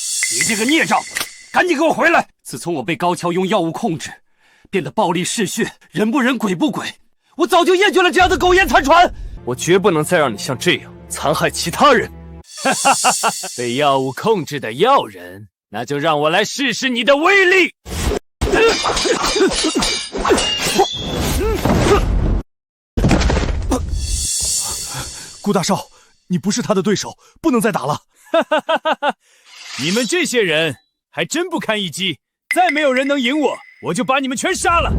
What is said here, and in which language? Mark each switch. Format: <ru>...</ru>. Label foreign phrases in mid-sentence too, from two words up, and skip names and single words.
<zh>你這個孽障，趕緊給我回來！自從我被高橋用藥物控制，變得暴力嗜血，人不人鬼不鬼，我早就厭倦了這樣的苟延殘喘。我絕不能再讓你像這樣殘害其他人。被藥物控制的藥人，那就讓我來試試你的威力。顧大少，你不是他的對手，不能再打了。你們這些人還真不堪一擊，再沒有人能贏我，我就把你們全殺了。</zh>